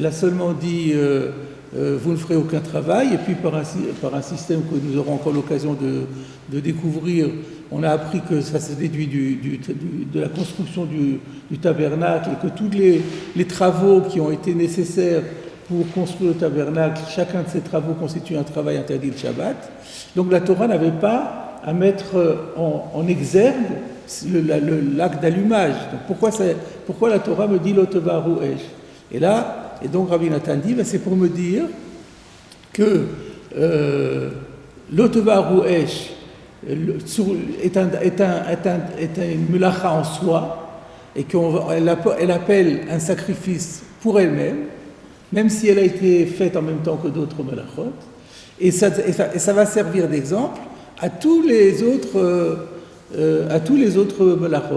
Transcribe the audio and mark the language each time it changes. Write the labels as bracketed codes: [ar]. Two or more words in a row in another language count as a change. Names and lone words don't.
[fr] a seulement dit vous ne ferez aucun travail, et puis par un système que nous aurons encore l'occasion de découvrir, on a appris que ça se déduit de la construction du tabernacle, et que tous les travaux qui ont été nécessaires pour construire le tabernacle, chacun de ces travaux constitue un travail interdit le Shabbat. Donc la Torah n'avait pas à mettre en exergue l'acte d'allumage. Donc pourquoi la Torah me dit [he] לא תבערו אש? [fr] Et donc Rabbi Nathan dit, c'est pour me dire que [he] לא תבערו אש [fr] est une melacha en soi, et qu'elle appelle un sacrifice pour elle-même, même si elle a été faite en même temps que d'autres melachot, et ça va servir d'exemple à tous les autres melachot.